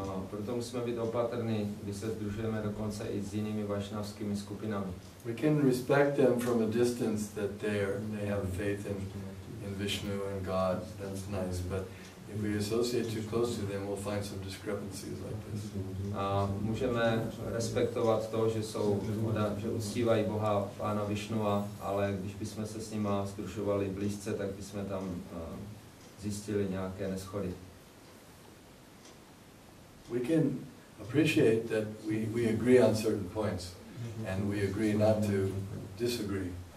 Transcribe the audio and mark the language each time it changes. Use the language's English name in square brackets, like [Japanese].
[Czech] Proto musíme být opatrní, když se sdružujeme dokonce i s jinými vašnavskými skupinami. [English] We can respect them from a distance that they have faith in Vishnu and God. That's nice, but if we associate too close to them, we'll find some discrepancies like this. [Czech] A můžeme respektovat to, že uctívají Boha Pána Višnua, ale když bychom se s nima sdružovali blízce, tak bychom tam zjistili nějaké neshody. [English] We can appreciate that we agree on certain points, and we agree not to disagree.